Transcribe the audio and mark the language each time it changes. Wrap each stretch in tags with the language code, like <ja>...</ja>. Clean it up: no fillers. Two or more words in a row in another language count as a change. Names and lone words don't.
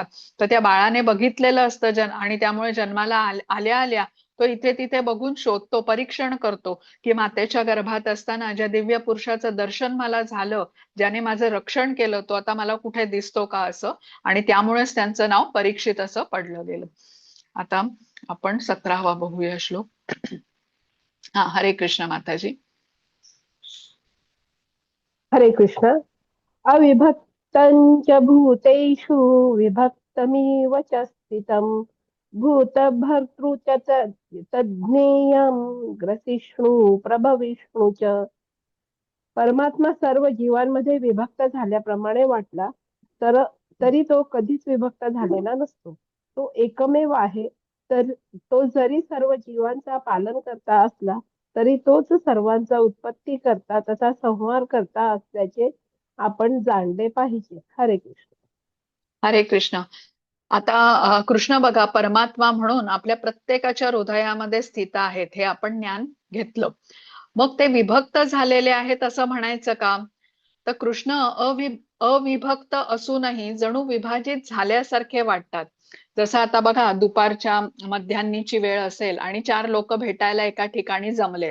<mr>तर त्या बाळाने बघितलेलं असतं आणि त्यामुळे जन्माला आल्या आल्या तो इथे तिथे बघून शोधतो, परीक्षण करतो की मातेच्या गर्भात असताना ज्या दिव्य पुरुषाचं दर्शन मला झालं, ज्याने माझं रक्षण केलं, तो आता मला कुठे दिसतो का असं. आणि त्यामुळेच त्यांचं नाव परीक्षित असं पडलं गेलं. आता आपण 17वा बघूया श्लोक. हा, हरे कृष्ण माताजी. हरे कृष्ण.</mr> <sa>अविभक्तं च भूतेषु विभक्तमिव च स्थितं भूतभर्तृ च तज्ज्ञेयं ग्रसिष्णु प्रभविष्णु च.</sa> <mr>परमात्मा सर्व जीवांमध्ये विभक्त झाल्याप्रमाणे वाटला तर तरी तो कधीच विभक्त झालेला नसतो. तो एकमेव आहे. तर तो जरी सर्व जीवांचा पालन करता असला तरी तोच सर्वांचा उत्पत्ती करता तथा संहार करता असल्याचे आपण जाणले पाहिजे. हरे कृष्ण. हरे कृष्ण. आता कृष्ण बघा परमात्मा म्हणून आपल्या प्रत्येकाच्या हृदयामध्ये स्थित आहेत, हे आपण ज्ञान घेतलं. मग ते विभक्त झालेले आहेत असं म्हणायचं का? तर कृष्ण अविभक्त असूनही जणू विभाजित झाल्यासारखे वाटतात. जसं आता बघा दुपारच्या मध्यान्नीची वेळ असेल आणि 4 लोक भेटायला एका ठिकाणी जमलेत.</mr>